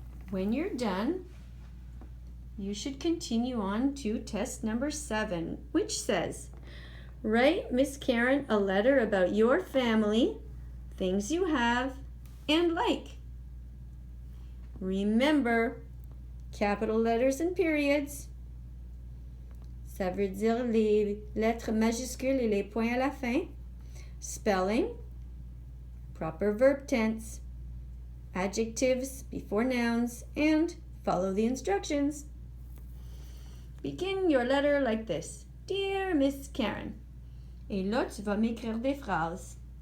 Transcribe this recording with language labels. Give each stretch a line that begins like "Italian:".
English: When you're done, you should continue on to test number 7, which says, write Miss Karen a letter about your family, things you have, and like. Remember, capital letters and periods.
French: Ça veut dire les lettres majuscules et les points à la fin.
English: Spelling, proper verb tense, adjectives before nouns, and follow the instructions. Begin your letter like this. Dear Miss Karen.
French: Et là, tu vas m'écrire des phrases.